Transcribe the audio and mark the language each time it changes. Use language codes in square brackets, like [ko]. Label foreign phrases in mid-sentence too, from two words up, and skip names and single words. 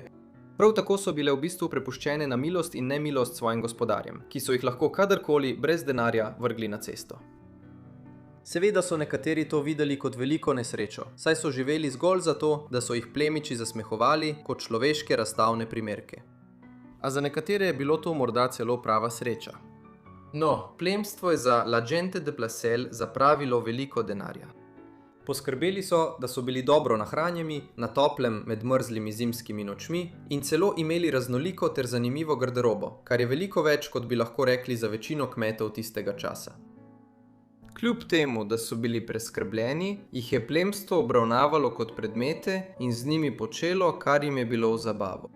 [sl] Prav tako so bile v bistvu prepuščene na milost in nemilost svojim gospodarjem, ki so jih lahko kadarkoli brez denarja vrgli na cesto. Seveda so nekateri to videli kot veliko nesrečo, saj so živeli zgolj zato, da so jih plemiči zasmehovali kot človeške razstavne primerke. A za nekatere je bilo to morda celo prava sreča. No, plemstvo je za [es] la gente de placer [sl] zapravilo veliko denarja. Poskrbeli so, da so bili dobro nahranjeni, na toplem med mrzlimi zimskimi nočmi in celo imeli raznoliko ter zanimivo garderobo, kar je veliko več, kot bi lahko rekli za večino kmetov tistega časa. Kljub temu, da so bili preskrbljeni, jih je plemstvo obravnavalo kot predmete in z njimi počelo, kar jim je bilo v zabavo.